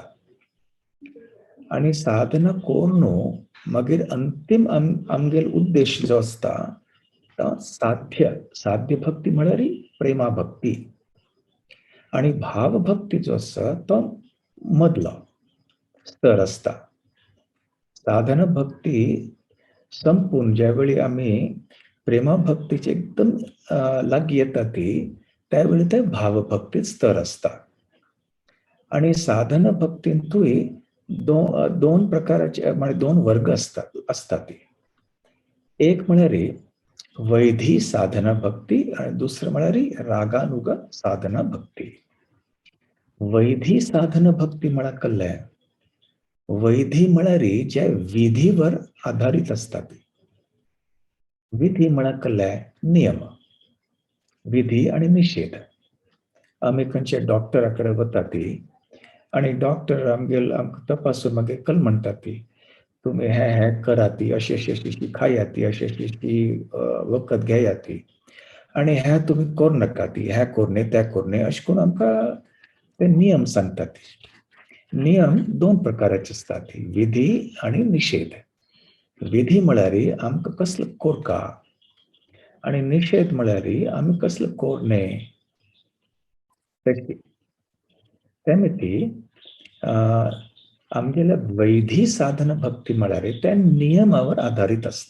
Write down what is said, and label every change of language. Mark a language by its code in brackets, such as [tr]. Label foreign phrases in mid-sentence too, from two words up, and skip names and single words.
[kok] आणि साधना करून मागीर अंतिम आमगेलो उद्देश जो असता तो साध्य भक्ती म्हळ्यार प्रेमा भक्ती. आणि भाव भक्ती जो आसा तो मदलो स्तर असता. साधना भक्ती संपून ज्यावेळी आम्ही प्रेमा भक्तीचे एकदम लागीं येता ती त्यावेळी ते भावभक्तीत स्तर असता. आणि साधना भक्तींतूय दोन प्रकाराचे म्हणजे दोन वर्ग असतात. एक म्हळ्यार वैधी साधना भक्ती आणि दुसरं म्हळ्यार रागानुग साधना भक्ती. वैधी साधना भक्ती म्हळ्यार कसलें? वैधी म्हळ्यार जे विधीवर आधारित असतात. विधी म्हळ्यार कसलें? नियम. विधी आणि निषेध. आमी खंयचे डॉक्टरा कडेन वता ती आणि डॉक्टर आमकां तपासून मागीर कल म्हणटा ती तुम्ही हे कराती, अशी खायाती, अशी वखद घेयाती आणि हे तुम्ही करू नका ती, हे करणे ते करणे अशें करून आमकां ते नियम सांगतात. नियम दोन प्रकाराचे असतात, विधी आणि निषेध. विधी म्हळ्यार आमकां कसलो करका आणि निषेध म्हळ्यार आमी कसलो करणे. त्यामिती आमगेल्या वैधी साधना भक्ती म्हळ्यार त्या नियमावर आधारित असता.